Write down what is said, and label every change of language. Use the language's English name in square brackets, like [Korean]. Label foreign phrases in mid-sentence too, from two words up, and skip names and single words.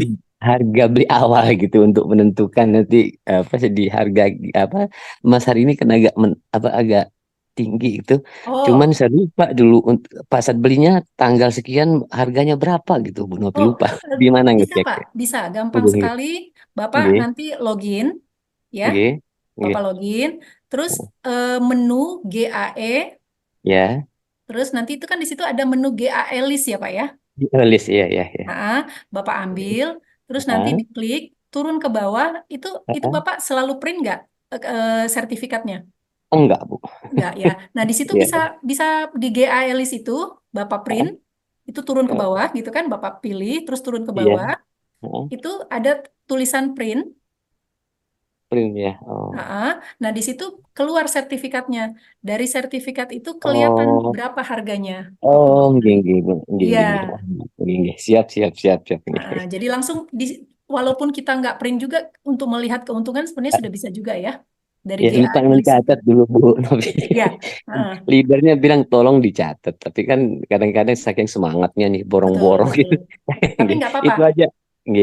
[Indonesian] harga beli awal gitu untuk menentukan nanti di harga emas hari ini kan agak tinggi gitu. Cuman Oh, saya lupa dulu pas saat belinya tanggal sekian harganya berapa gitu, Bu Novi, lupa. Di mana bisa Pak, ngeceknya? bisa. Gampang Nggih, sekali. Bapak nggih, nanti login, ya. [Javanese] nggih, nggih. [Indonesian] Bapak login, terus menu GAE, Ya, terus nanti itu kan di situ ada menu GAE list ya Pak ya. list ya, ya, ya. Nah, Bapak ambil, terus nanti Ah, diklik, turun ke bawah, itu ah. Bapak selalu print nggak sertifikatnya? Enggak, Bu. Enggak ya. Nah, di situ Iya. bisa bisa di GAE list itu Bapak Ah, print, itu turun ke ah. bawah gitu kan, Bapak pilih, terus turun ke Iya. bawah, Ah, itu ada tulisan print. print ya. Oh. Nah, di situ keluar sertifikatnya. Dari sertifikat itu kelihatan Oh. berapa harganya. [Javanese] Oh, nggih, nggih, Bu. Nggih, [Indonesian] Iya. [Javanese] nggih, nggih, nggih. [Indonesian] Siap, siap, siap, siap. Nggih. Jadi langsung walaupun kita nggak print juga untuk melihat keuntungan sebenarnya sudah bisa juga ya dari Ya, lupa GAE list. mencatat dulu, Bu Novi. Iya. Heeh. Leadernya bilang tolong dicatat, tapi kan kadang-kadang saking semangatnya nih Betul, borong-borong gitu. betul. Tapi Nggih, nggak apa-apa. itu aja. Nggih,